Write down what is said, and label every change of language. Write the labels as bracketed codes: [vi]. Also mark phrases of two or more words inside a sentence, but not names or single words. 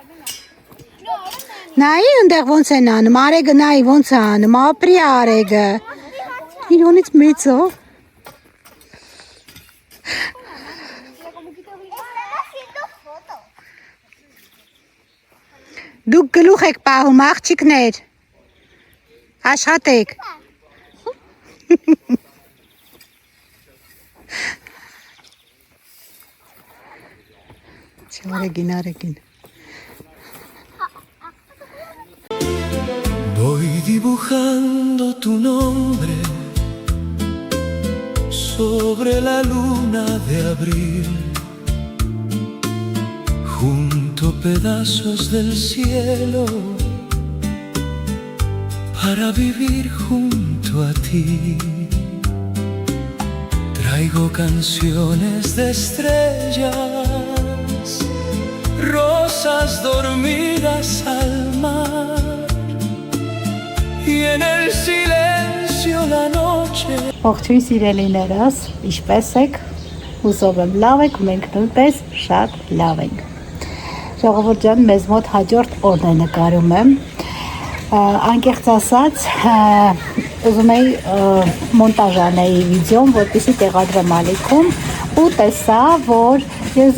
[hy] Նայի ընդեղ ոնց են անում, արեգը նայի ոնց է անում, ապրի արեգը։ Իրոնից մեծ է։ Դուք գլուխ եք պահում, աղջիկներ, աշխատեք։ Արեգին։ [es] Voy dibujando tu nombre sobre la luna de abril. Junto pedazos del cielo para vivir junto a ti. Traigo canciones de estrellas rosas dormidas al mar y en el silencio la noche. [hy] Ողջույն սիրելիներս, ինչպե՞ս եք։ Հուսով եմ լավ եք, մենք նույնպես շատ լավ ենք։ Ժողովուրդ ջան, մեզ մոտ հաջորդ օրն է նկարում եմ։ Անկեղծ ասած, ուզում էի մոնտաժ անեի վիդեոն, որպեսզի տեղադրեմ ալիքում ու տեսա, որ ես